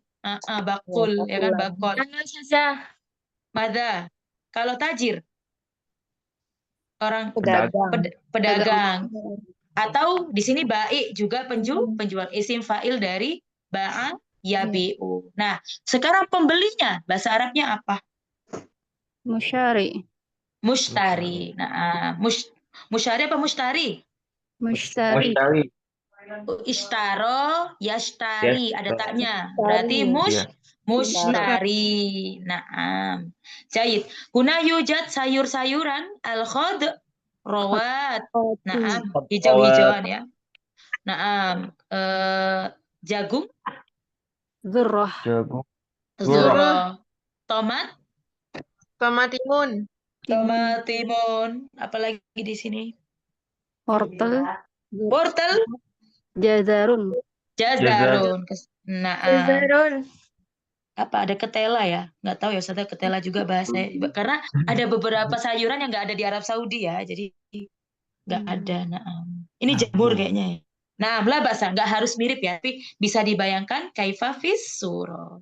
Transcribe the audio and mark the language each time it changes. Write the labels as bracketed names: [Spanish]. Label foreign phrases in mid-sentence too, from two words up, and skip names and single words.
[Indonesian] Bakul, ya kan, bakul. Mada. Kalau tajir, orang pedagang. Atau di sini baik juga penjual [Arabic] اسم فاعل [Indonesian] dari [Arabic] باع يبيع. [Indonesian] Nah, sekarang pembelinya bahasa Arabnya apa? Musyari. Mushtari. Nah, musyari apa mushtari? Mushtari. Mushtari. [Arabic] اشترى، يشتري, [Indonesian] ada taknya. Berarti Iya. [Arabic] مشتري. نعم. [Indonesian] Jahit. [Arabic] هنا يوجد sayur-sayuran الخضروات. [Indonesian] Naam, hijau-hijauan ya. Naam. Jagung, Zurrah. Jagung. zuro, tomat, Tomatimun. timun, apalagi di sini? Wortel. Wortel, Jazarun. [Arabic] جزر. نعم. [Indonesian] Apa ada ketela ya? Nggak tahu ya Ustazah, ketela juga bahasa karena ada beberapa sayuran yang nggak ada di Arab Saudi ya, jadi nggak ada. Ini jamur kayaknya ya. Nah, lah bahasa nggak harus mirip ya, tapi bisa dibayangkan [Arabic] كيف في الصورة.